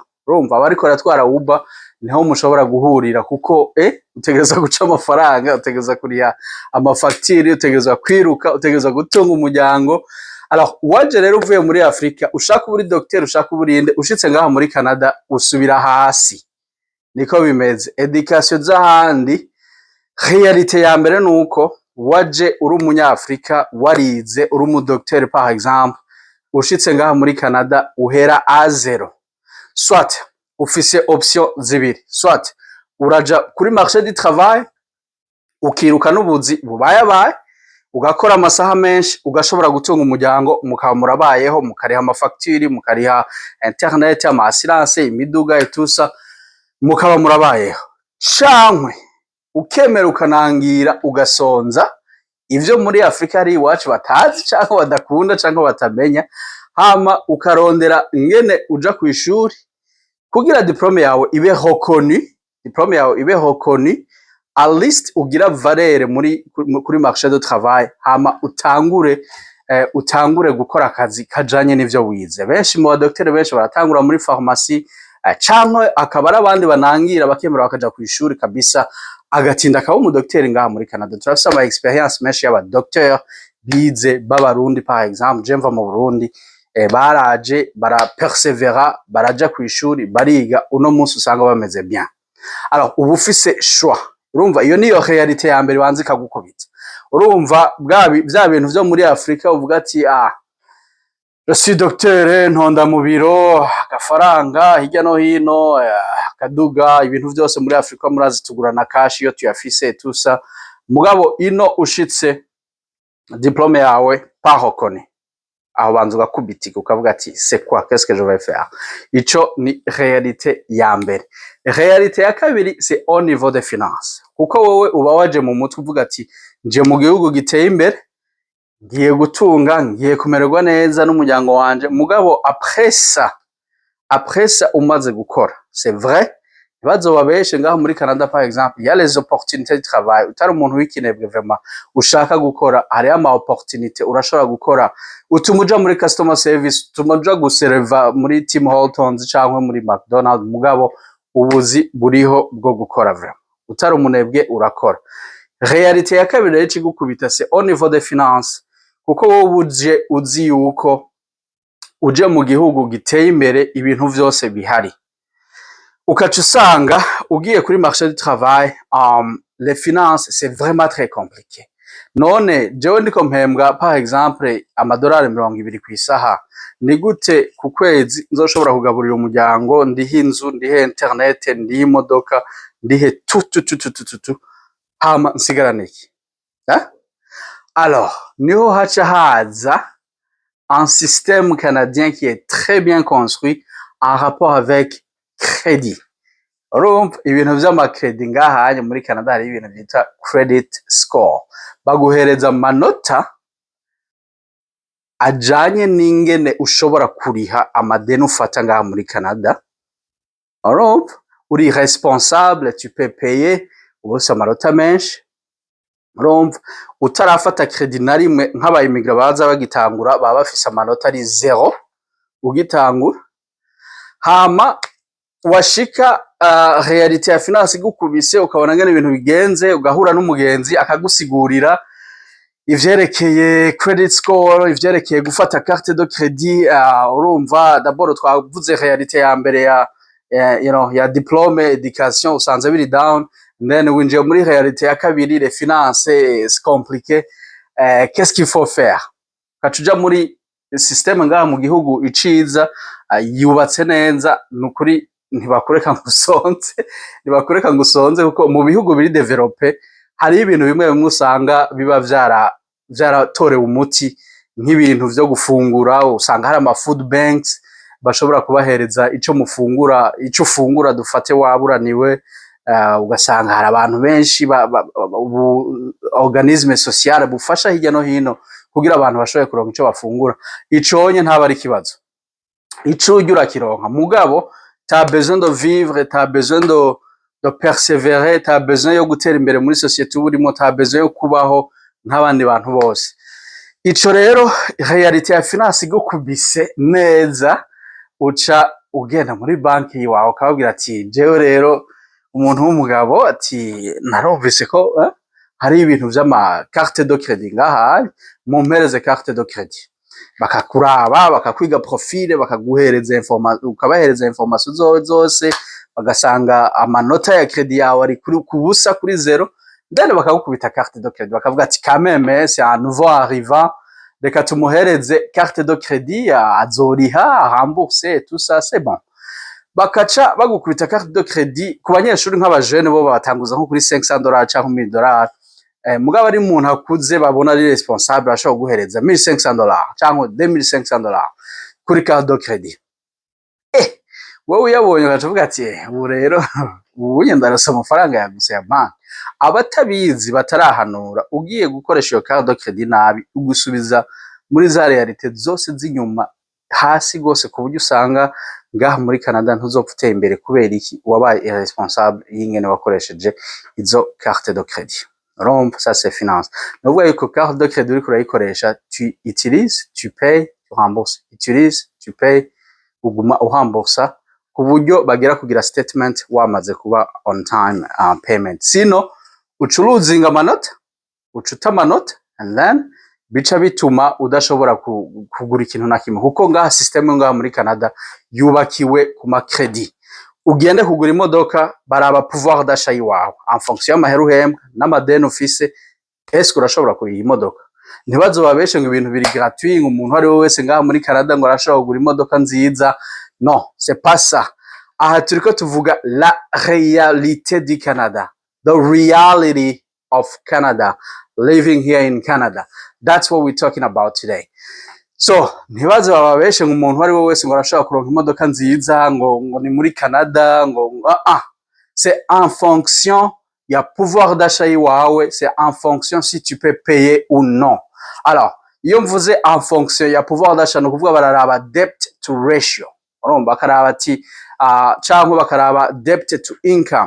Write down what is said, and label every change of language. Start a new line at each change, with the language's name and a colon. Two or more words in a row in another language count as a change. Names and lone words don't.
Rundi: Urumva bariko baratwara Uber niho mushobora guhurira kuko utegereza guca amafaranga, utegereza kuriya amafacture, utegereza kwiruka, utegereza gutunga umuryango. Alors waje rero uvuye muri Afrika ushaka uburi docteur, ushaka uburinde, ushitse ngaha muri Canada usubira hasi. Niko bimeze. Education z'ahandi, réalité ya mbere nuko waje uri umunyafrika warize uri umu docteur
French: par exemple,
Rundi: ushitse ngaha muri Canada uhera A0. Soit ufise option zibiri, soit uraja kuri
French: marché du travail
Rundi: ukiruka n'ubuzi bubayabaye ugakora amasaha menshi ugashobora gutunga umuryango mukaba murabayeho mukariha amafacture mukariha internet ama assurance imiduga etusa mukaba murabayeho cankwe ukemera ukanangira ugasonza ivyo muri Afrika ari iwacu batazi canke badakunda canke batamenya hama ukarondera ingene uja kw'ishuri kugira diplome yawe ibe reconnue
English: at least
Rundi: ugira valeur kuri
French: marché de travail
Rundi: hama utangure gukora akazi kajanye n'ivyo wize. Benshi mu badoktere benshi baratangura muri pharmacie canke akaba ari abandi banangira bakemera bakaja kw'ishuri kabisa agatinda akaba umudoktere ngaha muri Canada. Turafise ama experience menshi y'abadokteur bize b'abarundi
French: par exemple
Rundi: je mva mu Burundi baraje barapersevera baraja kw'ishuri bariga uno munsi usanga bameze bien. Alors ubu ufise choix urumva iyo niyo realite ya mbere banze kagukubita urumva vya bintu vyo muri Afrika uvuga ati
French: je suis docteur
Rundi: ntonda mu biro agafaranga hirya no hino akaduga ibintu vyose muri Afrika murazi tugura na cash iyo tuyafise tusa mugabo ino ushitse diplome yawe
French: pas reconnu
Rundi: aho banza ugakubitika ukavuga ati
French: c'est quoi qu'est-ce que je vais faire.
Rundi: Ico ni realite ya mbere. Realite ya kabiri
French: c'est au niveau des finances
Rundi: kuko wowe uba waje mu mutwe uvuga ati nje mu gihugu giteye imbere ngiye gutunga ngiye kumererwa neza n'umuryango wanje mugabo
French: après ça
Rundi: umaze gukora
French: c'est vrai
Rundi: ntibazobabeshe ngaho muri Canada
French: par exemple il y a les opportunités de travail
Rundi: utari umuntu w'ikinebwe vraiment ushaka gukora hariho ama opportunité urashobora gukora utuma uja muri
English: customer service
Rundi: utuma uja guserva muri Tim Hortons canke muri McDonald's mugabo ubuzi buriho bwo gukora vraiment utari umunebwe urakora. Realite ya kabiri rero ikigukubita
French: c'est au niveau des finances
Rundi: kuko wowe uje uzi yuko uje mu gihugu giteye imbere ibintu vyose bihari ukaca usanga ugiye kuri
French: marché du travail les finances c'est vraiment très compliqué.
Rundi: None jewe ndiko mpembwa
French: par exemple
Rundi: amadolari 200 kw'isaha ni gute ku kwezi nzoshobora kugaburira umuryango ndihe inzu ndihe internet ndihe imodoka ndihe tu hama nsigarane iki alors niho haca haza
French: un système canadien qui est très bien construit en rapport avec crédit.
Rundi: Urumva ibintu vy'amakredi ngahanye muri Canada hari ibintu byita
English: credit score
Rundi: baguhereza amanota ajanye n'ingene ushobora kuriha amadeni ufata ngaha muri Canada. Urumva uri responsable
French: tu peux payer
Rundi: ubose amanota menshi. Urumva utarafata credit na rimwe nk'abayimigra baza bagitangura baba bafise amanota ari 0 ugitangura hama washika realite ya finance igukubise ukabona ngene ibintu bigenze ugahura n'umugenzi akagusigurira ivyerekeye
English: credit score
Rundi: ivyerekeye gufata
French: carte de crédit.
Rundi: Urumva d'abord twavuze realite ya mbere ya diplome education usanze biri
English: down then
Rundi: winjiye muri realite ya kabiri
French: les finances c'est compliqué. Qu'est-ce qu'il faut faire
Rundi: kacuja muri système ngaha mu gihugu iciza yubatse neza nukuri ntibakureka ngusonze kuko mu bihugu biri develope hari ibintu bimwe usanga biba vyaratorewe umuti nk'ibintu vyo gufungura usanga hari ama
English: food banks
Rundi: bashobora kubahereza ico ufungura dufate waburaniwe ugasanga hari abantu benshi
French: organisme social
Rundi: bufasha hirya no hino kugira abantu bashoboye kuronka ico bafungura iconye ntaba ari kibazo ico ujya kironka mugabo
French: t'as besoin de vivre, t'as besoin de persévérer, t'as besoin
Rundi: yo gutera imbere muri société urimo,
French: t'as besoin
Rundi: yo kubaho nk'abandi bantu bose. Ico rero realite ya finance igukubise neza uca ugenda muri banki yawe ukababwira ati jewe rero umuntu w'umugabo ati narumvise ko hari ibintu vy'ama
French: carte de crédit
Rundi: ngaha mumpereze
French: carte de crédit
Rundi: bakakuraba bakakwiga profile bakaguhereza ukabahereza information zose bagasanga amanota ya credit yawe ari kubusa kuri 0 then bakagukubita
French: carte de crédit
Rundi: bakavuga ati
French: quand même c'est un nouveau arrivant
Rundi: reka tumuhereze
French: carte de crédit
Rundi: azoriha
French: rembourser tout ça c'est bon
Rundi: bakaca bagukubita
French: carte de crédit
Rundi: ku banyeshuri nk'abajene bo batanguza nko kuri $500 canke $1000. Mugabo ari umuntu akuze babona ari responsable ashobora guhereza $1500 canke $2500 kuri
French: carte de crédit.
Rundi: Wowe uyabonye ukavuga ati ubu rero ubu ndarasa amafaranga yaguse ya banki. Abatabizi batarahanura ugiye gukoresha iyo
French: carte de crédit
Rundi: nabi ugusubiza muri za realite zose z'inyuma hasi gose, ku buryo usanga ngaha muri Canada ntuzopfa uteye imbere kubera iki wabaye irresponsable y'ingene wakoresheje izo
French: carte de crédit.
Rundi: Urumva
French: ça c'est finance.
Rundi: Nuvuga yuko
French: carte de crédit
Rundi: uriko urayikoresha,
French: tu utilises, tu payes, tu rembourses, utilises, tu payes,
Rundi: uguma uhambursa ku buryo bagera kugira statement wamaze kuba
English: on time payment.
Rundi: Sino ucuruzinga amanota, ucuta amanota,
English: and then
Rundi: bica bituma udashobora kugura ikintu na kimwe, kuko ngaha system ngaha muri Canada yubakiwe ku ma credit. Ugende kugura imodoka baraba
French: pouvoir d'achat
Rundi: yiwawe
French: en fonction
Rundi: y'amahera uhembwa n'amadeni ufise, eske urashobora kuriha imodoka. Ntibazobabeshe ngo ibintu biri gratuit, umuntu ari wese ngaha muri Canada ngo arashobora kugura imodoka nziza.
French: Non, c'est pas ça.
Rundi: Aha turiko tuvuga
French: la réalité du Canada,
English: the reality of Canada, living here in Canada. That's what we're talking about today.
Rundi: So ntibaze bababeshe ngo umuntu ari wese ngo arashobora kuronka imodoka nziza ngo ni muri Canada ngo
French: c'est en fonction
Rundi: ya
French: pouvoir d'achat
Rundi: yiwawe,
French: c'est en fonction si tu peux payer ou non.
Rundi: Alors iyo mvuze
French: en fonction
Rundi: ya
French: pouvoir d'achat
Rundi: no kuvuga bararaba
English: debt to ratio.
Rundi: Urumva bakaraba ati cyangwa bakaraba
English: debt to income.